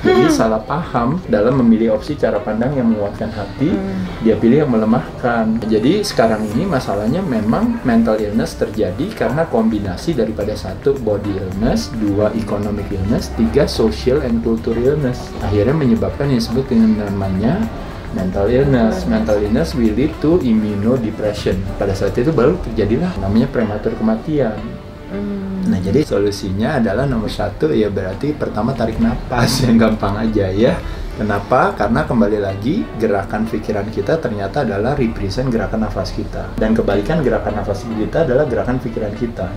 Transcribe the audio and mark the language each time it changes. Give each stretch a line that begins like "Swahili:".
Indonesian: Jadi salah paham dalam memilih opsi cara pandang yang menguatkan hati, dia pilih yang melemahkan. Jadi sekarang ini masalahnya memang mental illness terjadi karena kombinasi daripada 1 body illness, 2 economic illness, 3 social and cultural illness. Akhirnya menyebabkan yang disebut dengan namanya mental illness.
English: Mental illness will lead to immunodepression.
Indonesian: Pada saat itu baru terjadilah namanya prematur kematian. Nah jadi solusinya adalah nomor 1 ya berarti pertama tarik napas, yang gampang aja ya. Kenapa? Karena kembali lagi gerakan pikiran kita ternyata adalah represent gerakan nafas kita, dan kebalikan gerakan nafas kita adalah gerakan pikiran kita.